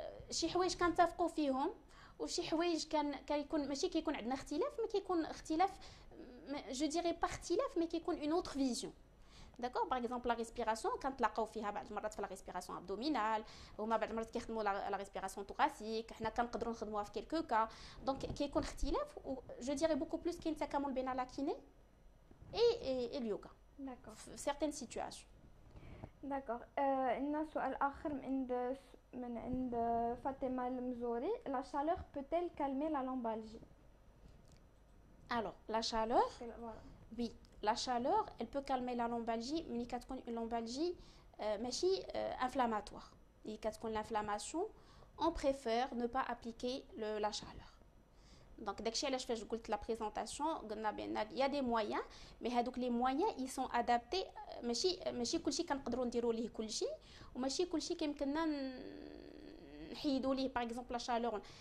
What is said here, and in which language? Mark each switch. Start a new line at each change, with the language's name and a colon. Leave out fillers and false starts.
Arabic: شي حوايج كنتفقوا فيهم وشي حوايج كيكون ماشي كيكون عندنا اختلاف ما كيكون اختلاف
French: je dirais pas
Arabic: اختلاف mais كيكون
French: une autre vision. D'accord, par exemple la respiration quand
Arabic: تلاقاو فيها بعض المرات
French: في la respiration abdominale
Arabic: وما بعض المرات كيخدموا
French: la respiration thoracique
Arabic: حنا كنقدروا نخدموها
French: في quelques cas donc
Arabic: كيكون اختلاف و
French: je dirais beaucoup plus
Arabic: كاين تكامل بين
French: la kiné et le yoga. D'accord. في certaines situations. D'accord.
Arabic: عندنا سؤال آخر من عند فاطمة المزوري.
French: La chaleur peut-elle calmer la lombalgie? Alors la chaleur, voilà. Oui. La chaleur, elle peut calmer la lombalgie, mais il y a une lombalgie inflammatoire. Il y a l'inflammation, on préfère ne pas appliquer la chaleur. Donc, dès que je fais la présentation, il y a des moyens, mais les moyens, ils sont adaptés.
Arabic: ماشي كلشي كنقدروا نديروا ليه كلشي وماشي كلشي كيمكننا نحيدوا ليه
French: par exemple la chaleur.